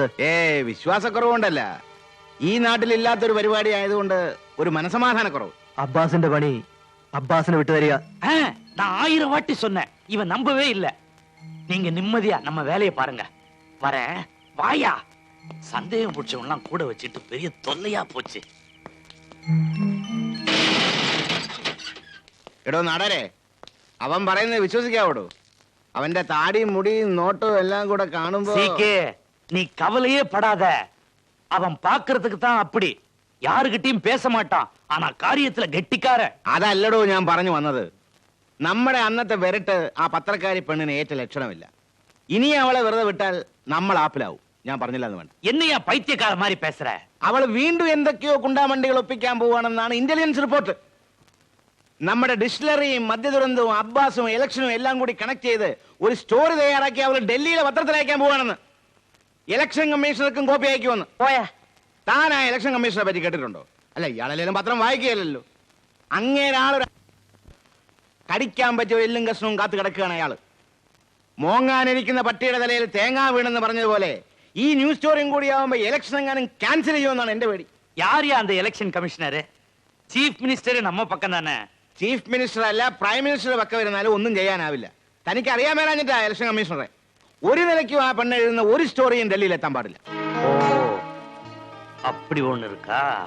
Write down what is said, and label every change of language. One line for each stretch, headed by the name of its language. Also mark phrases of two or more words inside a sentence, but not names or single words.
Malayalam: വിശ്വാസക്കുറവുകൊണ്ടല്ല. ഈ നാട്ടിൽ ഇല്ലാത്തൊരു പരിപാടി ആയതുകൊണ്ട് ഒരു മനസമാധാനക്കുറവ്. അബ്ബാസിന്റെ പണി അബ്ബാസിന് വിട്ടുതരിക.
Tamil: நான் 1000 வாட்டி சொன்னேன், இவன் நம்பவே இல்ல. நீங்க நிம்மதியா நம்ம வேலையை பாருங்க. வரேன், வாயா. சந்தேகம் பிடிச்சவன்லாம் கூட வச்சுட்டு பெரிய தொல்லையா போச்சு.
Malayalam: എടോ നാടാരെ, അവൻ പറയുന്നത് വിശ്വസിക്കാവോടോ? അവന്റെ താടിയും മുടിയും നോട്ടും എല്ലാം കൂടെ കാണുമ്പോ
Tamil: நீ கவலையே படாத. அவன் பாக்குறதுக்கு தான் அப்படி. யாருகிட்டயும் பேச மாட்டான், ஆனா காரியத்துல கெட்டிக்கார.
Malayalam: അതല്ലടോ ഞാൻ പറഞ്ഞു വന്നത്. നമ്മുടെ അന്നത്തെ വെരട്ട് ആ പത്രക്കാരി പെണ്ണിന് ഏറ്റ ലക്ഷണമില്ല. ഇനി അവളെ വെറുതെ വിട്ടാൽ നമ്മൾ ആപ്പിലാവും. ഞാൻ പറഞ്ഞില്ല എന്ന് വേണ്ട.
Tamil: என்னையா பைத்தியக்கார மாதிரி பேசுற?
Malayalam: അവൾ വീണ്ടും എന്തൊക്കെയോ കുണ്ടാമണ്ടികൾ ഒപ്പിക്കാൻ പോവാണെന്നാണ്
English: intelligence report.
Malayalam: നമ്മുടെ ഡിസ്റ്റിലറിയും മദ്യദുരന്തവും അബ്ബാസും ഇലക്ഷനും എല്ലാം കൂടി കണക്ട് ചെയ്ത് ഒരു സ്റ്റോറി തയ്യാറാക്കി അവൾ ഡൽഹിയിലെ പത്രത്തിൽ അയക്കാൻ പോവാണെന്ന്.
English: election commissionerkkum
Malayalam: കോപ്പി അയക്കുമെന്ന്. പോയാ താൻ ആ
English: election commissionere
Malayalam: പറ്റി കേട്ടിട്ടുണ്ടോ? അല്ല, ഇയാളെല്ലാം പത്രം വായിക്കുകയല്ലോ. അങ്ങേരാളൊരു കടിക്കാൻ പറ്റിയ എല്ലും കഷ്ണവും കാത്തു കിടക്കുകയാണ് അയാള്. മോങ്ങാനിരിക്കുന്ന പട്ടിയുടെ തലയിൽ തേങ്ങാ വീണെന്ന് പറഞ്ഞതുപോലെ ഈ
English: news storiyum
Malayalam: കൂടി ആവുമ്പോ ഇലക്ഷൻ എങ്ങാനും ക്യാൻസൽ ചെയ്യുമെന്നാണ് എന്റെ പേടി.
Tamil: யார் அந்த
English: election commissioner? chief minister
Tamil: நம்ம பக்கம் தானே.
English: chief minister
Malayalam: അല്ല,
English: prime minister
Malayalam: പക്ക വരുന്നാലും ഒന്നും ചെയ്യാനാവില്ല. തനിക്ക് അറിയാൻ മേലാഞ്ഞിട്ടാ
English: election commissionere.
Malayalam: ഒരു നിലയ്ക്കും ആ പെണ്ണ് എഴുതുന്ന ഒരു സ്റ്റോറിയും ഡൽഹിയിൽ എത്താൻ പാടില്ല.
Tamil: ஓ, அப்படி ஒண்ணு இருக்கா?